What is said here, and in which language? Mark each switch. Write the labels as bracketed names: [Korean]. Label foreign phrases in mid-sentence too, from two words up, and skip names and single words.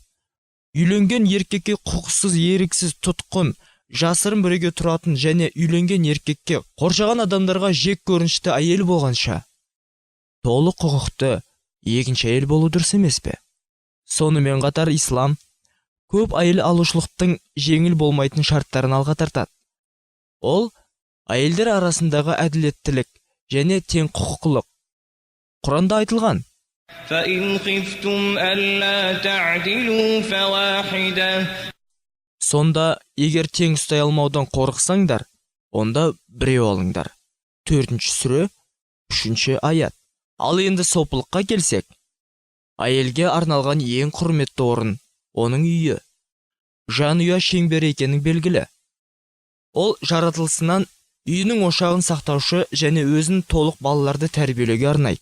[Kazakh] Үйленген еркекке құқықсыз, еріксіз, тұтқын, жасырын бірге тұратын және үйленген еркекке қоршаған адамдарға жек көрінішті әйел болғанша, толық құқықты екінші әйел болу дұрыс емес пе? Сонымен қатар ислам көп әйел алушылықтың жеңіл болмайтын шарттарын алға тартады. Ол әйелдер арасындағы әділеттілік және тең құқықтылық. Құранда айтылған: [Arabic] فَإِنْ خِفْتُمْ أَلَّا تَعْدِلُوا فَوَاحِدَةً. [Kazakh] Сонда егер тең ұстай алмаудан қорықсаңдар, онда біреу алыңдар. 4-ші сүре, 3-ші аят. Ал енді сопылыққа келсек, әйелге арналған ең құрметті орын оның үйі. Жанұя шеңбері екенің белгілі. Ол жаратылысынан үйінің ошағын сақтаушы және өзін толық балаларды тәрбиелеуге арнайды.